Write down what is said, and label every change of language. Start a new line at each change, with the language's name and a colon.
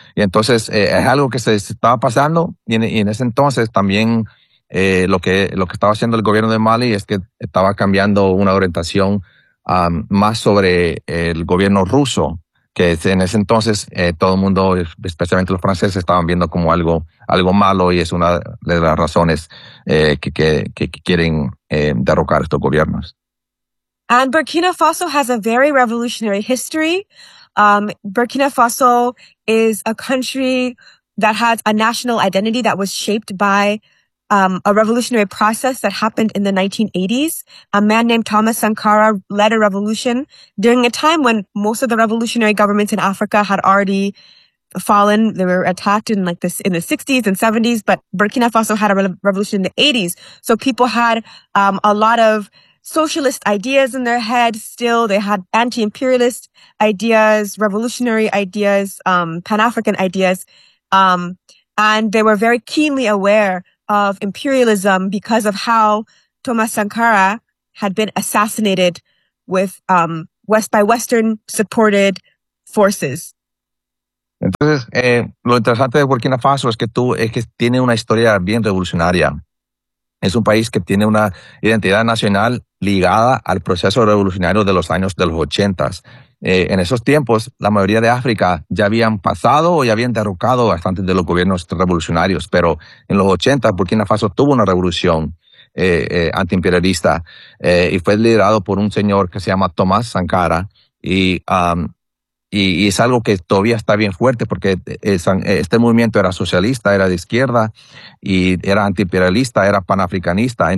Spanish: Y entonces es algo que se estaba pasando, y en ese entonces también lo que estaba haciendo el gobierno de Mali es que estaba cambiando una orientación más sobre el gobierno ruso, que en ese entonces todo el mundo, especialmente los franceses, estaban viendo como algo malo, y es una de las razones que quieren derrocar estos gobiernos.
English: And Burkina Faso has a very revolutionary history. Burkina Faso is a country that has a national identity that was shaped by a revolutionary process that happened in the 1980s. A man named Thomas Sankara led a revolution during a time when most of the revolutionary governments in Africa had already fallen. They were attacked in like this in the 60s and 70s, but Burkina Faso had a revolution in the 80s. So people had a lot of socialist ideas in their head still. They had anti-imperialist ideas, revolutionary ideas, Pan-African ideas. And they were very keenly aware of imperialism because of how Thomas Sankara had been assassinated with by Western supported forces.
Spanish: Entonces, lo interesante de Burkina Faso es que tiene una historia bien revolucionaria. Es un país que tiene una identidad nacional ligada al proceso revolucionario de los años de los 80s. En esos tiempos, la mayoría de África ya habían pasado o ya habían derrocado bastantes de los gobiernos revolucionarios, pero en los 80 Burkina Faso tuvo una revolución antiimperialista y fue liderado por un señor que se llama Thomas Sankara y es algo que todavía está bien fuerte porque este movimiento era socialista, era de izquierda y era antiimperialista, era panafricanista.